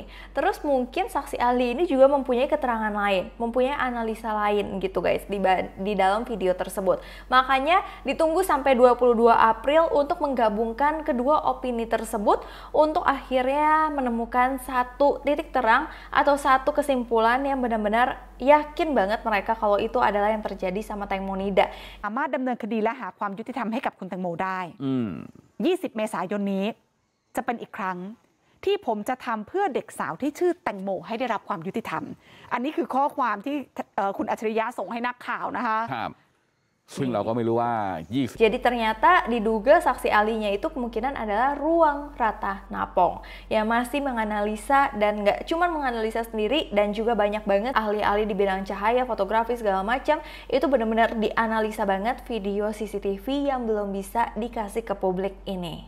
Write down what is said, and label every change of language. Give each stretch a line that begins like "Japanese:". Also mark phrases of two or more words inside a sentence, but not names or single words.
Indonesian: Terus mungkin saksi ahli ini juga mempunyai keterangan lain, mempunyai analisa lain gitu guys di dalam video tersebut. Makanya ditunggu sampai 22 April untuk menggabungkan kedua opini tersebut untuk akhirnya menemukan satu titik terang atau satu kesimpulan yang benar-benar yakin banget mereka kalau itu adalah yang terjadi sama Tengmonida.
Thai: สามารถดำเนินคดีและหาความยุติธรรมให้กับคุณแตงโมได้20 เมษายนนี้จะเป็นอีกครั้งที่ผมจะทำเพื่อเด็กสาวที่ชื่อแตงโมให้ได้รับความยุติธรรมอันนี้คือข้อความที่คุณอัจฉริยะส่งให้นักข่าวนะคะ ซึ่งเราก็ไม่รู้ว่า20
Indonesian: Jadi ternyata diduga saksi ahlinya itu kemungkinan adalah Ruang Ratanapong yang masih menganalisa, dan nggak cuma menganalisa sendiri, dan juga banyak banget ahli-ahli di bidang cahaya, fotografi segala macam itu benar-benar dianalisa banget video CCTV yang belum bisa dikasih ke publik ini.